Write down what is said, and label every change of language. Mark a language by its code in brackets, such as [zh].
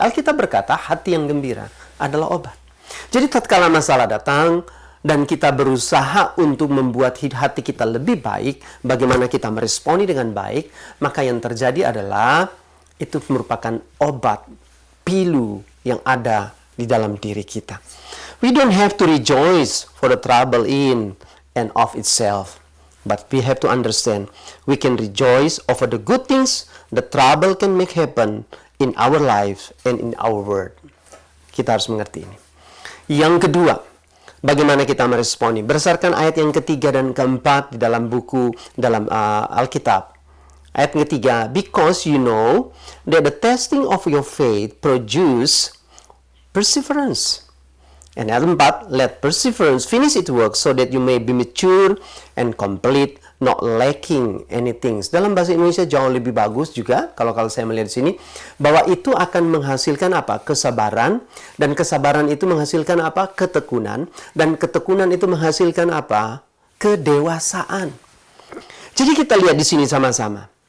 [id] Alkitab berkata, hati yang gembira adalah obat. Jadi tatkala masalah datang, dan kita berusaha untuk membuat hati kita lebih baik, bagaimana kita meresponi dengan baik, maka yang terjadi adalah itu merupakan obat, pilu yang ada di dalam diri kita. [en] We don't have to rejoice for the trouble in and of itself, but we have to understand we can rejoice over the good things the trouble can make happen in our lives and in our world. [id] Kita harus mengerti ini. Yang kedua, bagaimana kita meresponi? Berdasarkan ayat yang ketiga dan keempat di dalam Alkitab. Ayat ketiga, [en] because you know that the testing of your faith produce perseverance. And ayat 4, let perseverance finish its work so that you may be mature and complete, not lacking anything. [id] Dalam bahasa Indonesia jauh lebih bagus juga kalau saya melihat di sini bahwa itu akan menghasilkan apa? Kesabaran, dan kesabaran itu menghasilkan apa? Ketekunan, dan ketekunan itu menghasilkan apa? Kedewasaan. Jadi kita lihat di sini sama-sama.